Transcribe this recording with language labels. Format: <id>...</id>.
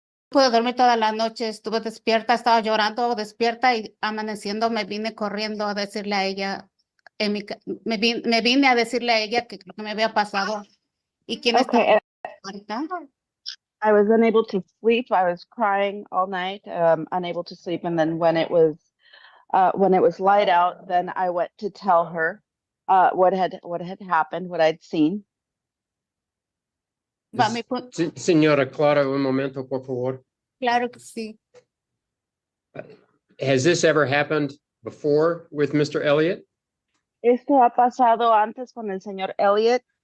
<es>Pude dormir toda la noche, estuve despierta, estaba llorando, despierta, y amaneciendo me vine corriendo a decirle a ella, me vine a decirle a ella que lo que me había pasado y quién</es> <en>Okay.</en> <es>estaba.</es> <en>I was unable to sleep. I was crying all night, unable to sleep. And then when it was light out, then I went to tell her what had happened, what I'd seen.</en> <es>Señora Clara, un momento, por favor. Claro que sí.</es> <en>Has this ever happened before with Mr. Elliott?</en> <es>¿Esto ha pasado antes con el señor Elliott?</es>